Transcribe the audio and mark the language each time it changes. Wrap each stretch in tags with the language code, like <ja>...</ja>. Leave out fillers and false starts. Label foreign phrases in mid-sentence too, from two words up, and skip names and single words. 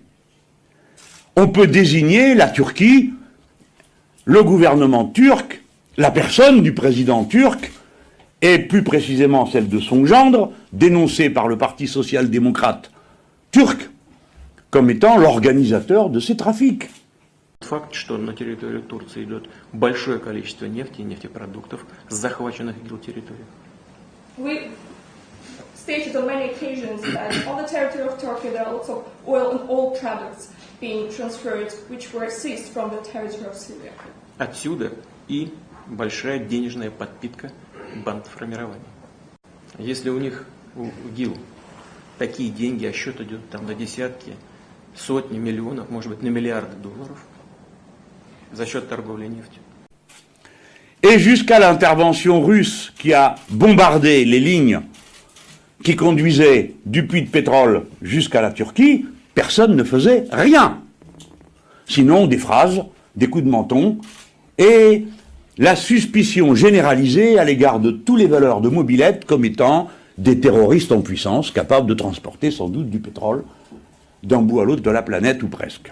<fr>On peut désigner la Turquie, le gouvernement turc, la personne du président turc, et plus précisément celle de son gendre, dénoncée par le Parti social-démocrate turc, comme étant l'organisateur de ces trafics.</fr> <ru>Факт, что на территорию Турции идет большое количество нефти и нефтепродуктов с захваченных ИГИЛ территорий.</ru> <en>We stated on many occasions that on the territory of Turkey there are lots of oil and oil products being transferred, which were seized from the territory of Syria.</en> <ru>Отсюда и большая денежная подпитка бандформирования. Если у них, у ИГИЛ, такие деньги, а счет идет там на десятки, сотни миллионов, может быть, на миллиарды долларов, за счет торговли нефтью.</ru> <fr>Et jusqu'à l'intervention russe qui a bombardé les lignes qui conduisaient du puits de pétrole jusqu'à la Turquie, personne ne faisait rien. Sinon des phrases, des coups de menton et la suspicion généralisée à l'égard de tous les valeurs de mobylettes comme étant des terroristes en puissance capables de transporter sans doute du pétrole d'un bout à l'autre de la planète ou presque.</fr>